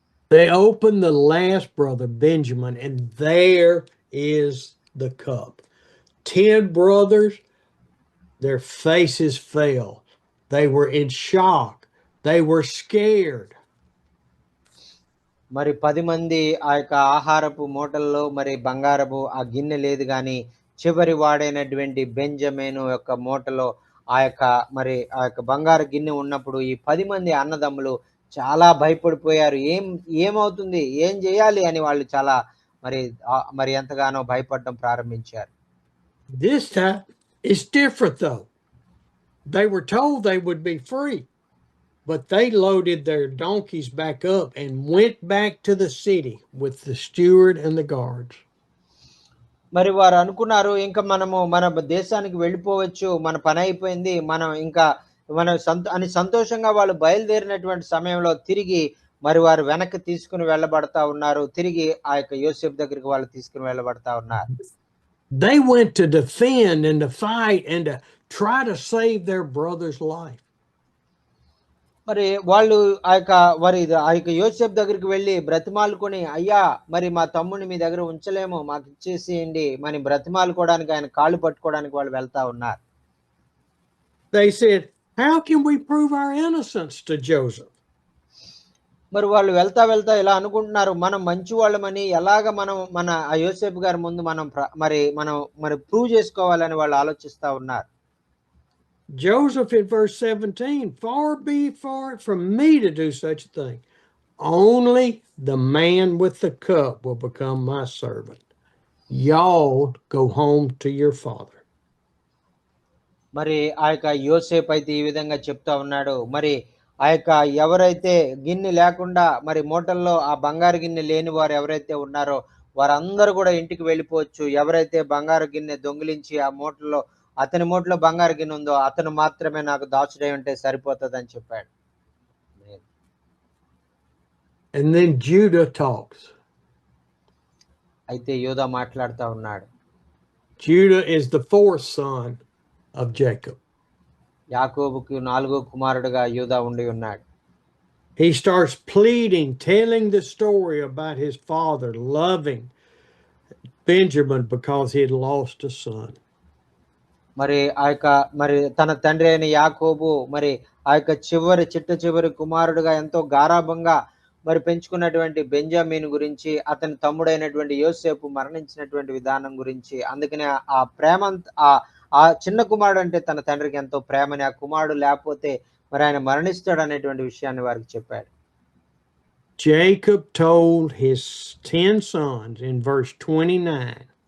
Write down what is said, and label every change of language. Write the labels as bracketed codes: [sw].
[en] They opened the last brother, Benjamin, and there is the cup. 10 brothers, their faces fell. They were in shock. They were scared. [te] మరి 10 మంది ఆ యొక్క ఆహారపు మూటల్లో మరి బంగారపు ఆ గిన్నె లేదు గాని చివరి వాడైనటువంటి బెంజమిను యొక్క మూటలో మరి ఆ యొక్క బంగారు గిన్నె ఉన్నప్పుడు ఈ 10 మంది అన్నదమ్ములు చాలా భయపడిపోయారు. ఏమవుతుంది, ఏం చేయాలి అని వాళ్ళు చాలా మరి ఎంతగానో భయపడడం ప్రారంభించారు. [en] This time it's different though. They were told they would be free. but they loaded their donkeys back up and went back to the city with the steward and the guards. [te] మరి వారు అనుకున్నారు ఇంకా మనము మన దేశానికి వెళ్ళిపోవచ్చు. మన పని అయిపోయింది. మనం ఇంకా మనం అని సంతోషంగా వాళ్ళు బయలుదేరినటువంటి సమయంలో తిరిగి మరి వారు వెనక్కి తీసుకొని వెళ్ళబడతా ఉన్నారు. తిరిగి ఆ యొక్క యోసేపు దగ్గరికి వాళ్ళు తీసుకొని వెళ్ళబడతా ఉన్నారు. [en] They went to defend and to fight and to try to save their brother's life. [te] మరి వాళ్ళు ఆ యొక్క యోసేపు దగ్గరికి వెళ్ళి బ్రతిమాలుకొని, అయ్యా మరి మా తమ్ముడిని మీ దగ్గర ఉంచలేము, మాకు ఇచ్చేసేయండి అని బ్రతిమాలుకోవడానికి, ఆయన కాళ్ళు పట్టుకోవడానికి వాళ్ళు వెళ్తా ఉన్నారు. [en] They said, how can we prove our innocence to Joseph? [te] మరి వాళ్ళు వెళ్తా వెళ్తా ఇలా అనుకుంటున్నారు, మనం మంచి వాళ్ళమని ఎలాగ మనం మన ఆ యోసేపు గారి ముందు మనం ప్రూవ్ చేసుకోవాలని వాళ్ళు ఆలోచిస్తా ఉన్నారు. [en] Joseph in verse 17, far be it from me to do such a thing. Only the man with the cup will become my servant. Y'all go home to your father. [te] మరి ఆ యొక్క యోసేపు అయితే ఈ విధంగా చెప్తా ఉన్నాడు. మరి ఆ యొక్క ఎవరైతే గిన్నె లేకుండా మరి మూటల్లో ఆ బంగారు గిన్నె లేని వారు ఎవరైతే ఉన్నారో వారందరూ కూడా ఇంటికి వెళ్ళిపోవచ్చు. ఎవరైతే బంగారు గిన్నె దొంగిలించి ఆ మూటల్లో అతని మూటలో బంగారు గిన్నె ఉందో అతను మాత్రమే నాకు దాసుడై ఉంటే సరిపోతుందని చెప్పాడు. [en] And then Judah talks. [te] అయితే యూదా మాట్లాడుతా ఉన్నాడు. [en] Judah is the fourth son of Jacob. [te] యాకోబుకు 4వ కుమారుడుగా యూదా ఉండి ఉన్నాడు. [en] He starts pleading, telling the story about his father loving Benjamin because he had lost a son. [te] మరి తన తండ్రి అయిన యాకోబు మరి ఆ యొక్క చివరి కుమారుడుగా ఎంతో గారాభంగా మరి పెంచుకున్నటువంటి బెంజామీన్ గురించి, అతని తమ్ముడైనటువంటి యోసేపు మరణించినటువంటి విధానం గురించి, అందుకనే ఆ ప్రేమ ఆ చిన్న కుమారుడు అంటే తన తండ్రికి ఎంతో ప్రేమని, ఆ కుమారుడు లేకపోతే మరి ఆయన మరణిస్తాడు అనేటువంటి విషయాన్ని వారికి చెప్పాడు. [en] Jacob told his 10 sons in verse 29.